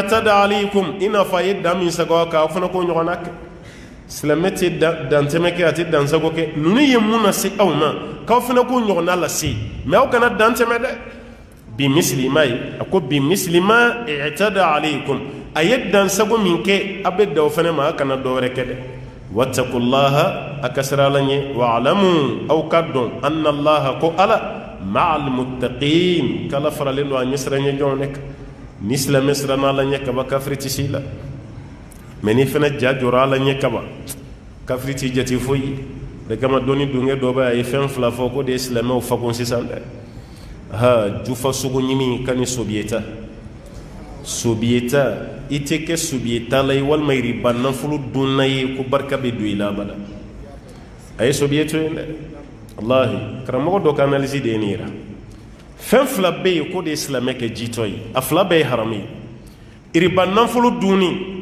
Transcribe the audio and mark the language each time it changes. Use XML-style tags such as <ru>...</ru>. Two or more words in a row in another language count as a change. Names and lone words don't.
<ar>اعتدى عليكم</ar> <bm>i n'a fɔ a ye dan min sago aw kan aw fana k'o ɲɔgɔnna kɛ silamɛ tɛ dantɛmɛ kɛ a tɛ dansago kɛ ninnu ye mun lase aw ma k'aw fana k'o ɲɔgɔnna lase mais aw kana dantɛmɛ dɛ</bm> <ar>بمثل ما</ar> <bm>ye a ko</bm> <ar>بمثل ما اعتدى عليكم</ar> <bm>a ye dansago min kɛ a bɛ da o fana ma a kana dɔ wɛrɛ kɛ dɛ wattaqullaha a ka sira ala ɲɛ wa'lamu aw ka dɔn</bm> <ar>أن الله</ar> <bm>ko ala</bm> <ar>مع المتقين</ar> <bm>k'ala faralen don a ɲɛ siran ɲɛ jɔn ne kan ni silamɛ siranna ala ɲɛ kaba kafiri tɛ se i la mais ni fana ja jɔra ala ɲɛ kaba kafiri t'i jate foyi de kama dɔnni dungɛ dɔ bɛ a ye fɛn fila fɔ ko de ye silamɛw fakun sisan dɛ jufa sogo ɲimi ka ni sobiyeta sobiyeta i tɛ kɛ sobiyeta la ye walima riba nafolo dunna ye ko barika bɛ don i la abada a ye sobiyeto ye dɛ wallahi karamɔgɔ dɔ ka analyse de ye nin yira fɛn fila bɛ yen ko de ye silamɛ kɛ jitɔ ye a fila bɛɛ ye haramu ye riba nafolo dunni</bm>